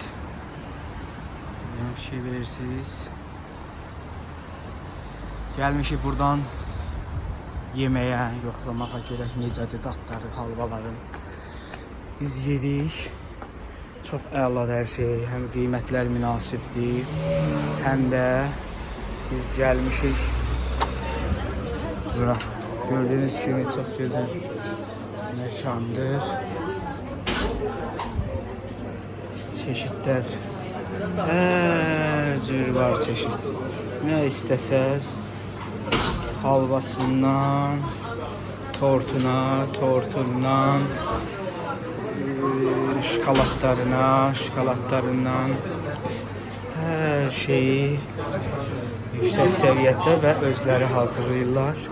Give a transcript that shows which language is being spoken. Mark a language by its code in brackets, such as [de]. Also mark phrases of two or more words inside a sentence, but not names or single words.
[az] Yəni bir şey verirsiniz. Gəlmişik buradan yeməyə, yoxlamağa görək necədir dadları, halvaların. Biz yedik. Çox əladır hər şey. Həm qiymətlər münasibdir, həm də biz gəlmişik. [tr] Bura gördüğünüz kimi çok güzel mekandır. Çeşitler her cür var çeşit. Ne isteseniz halvasından tortundan şokoladlarından her şeyi yüksek seviyede ve özleri hazırlayırlar.